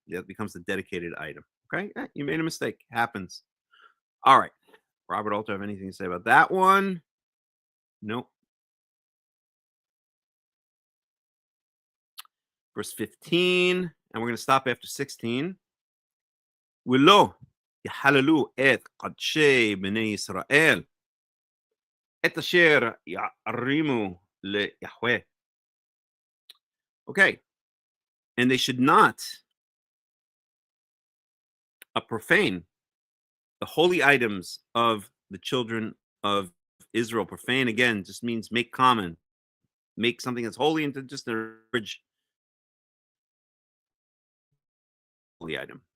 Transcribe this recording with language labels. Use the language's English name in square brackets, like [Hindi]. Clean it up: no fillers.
[English] That becomes the dedicated item. Okay, you made a mistake. Happens. All right, Robert Alter, have anything to say about that one? Nope. Verse 15, and we're going to stop after 16. [Hebrew] ולא יחללו את קדשי בני ישראל, את אשר יערימו ליהוה. [English] Okay, and they should not profane the holy items of the children of Israel. Profane, again, just means make common, make something that's holy into just an average holy item.